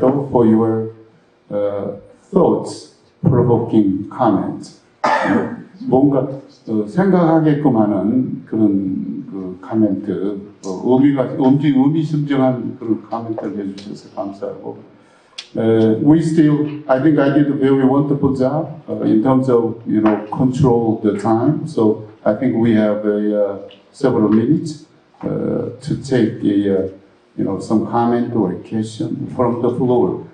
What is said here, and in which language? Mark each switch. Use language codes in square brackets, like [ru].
[en] Do, for your thoughts-provoking comments. [ko] 뭔가 생각하게끔 하는 그런 코멘트, 의미심장한 그런 코멘트를 해주셔서 감사하고. [en] I think I did a very wonderful job in terms of, control the time. So I think we have several minutes to take some comment or question from the floor.